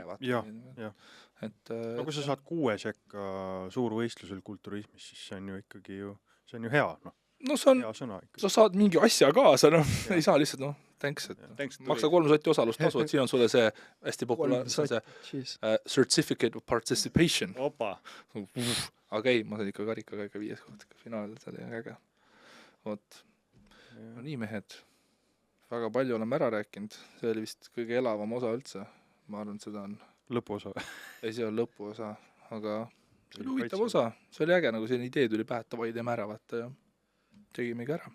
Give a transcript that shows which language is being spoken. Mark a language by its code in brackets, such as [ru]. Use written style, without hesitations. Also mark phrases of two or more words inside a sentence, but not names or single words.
[et] Jah. Kui sa saad 6 sekka suurvõistlusel kulturismis, siis see on ju ikkagi see on ju hea, hea sõna ikka. Sa saad mingi asja kaasa, ei saa lihtsalt, thanks, et maksa 3 sotti osalustasu, et siin on sulle see hästi populaarne, see [en] certificate of participation. [et] Opa. Aga ei, ma sain ikka karikaga ikka 5 koht finaalil, see oli äge. No nii mehed, väga palju oleme ära rääkinud, see oli vist kõige elavam osa üldse, ma arvan, seda on lõpuosa. Ei, see on lõpuosa, aga see oli huvitav osa, see oli äge, nagu selline idee tuli pähe, et tavai teeme ära vaata ja tegimegi ära.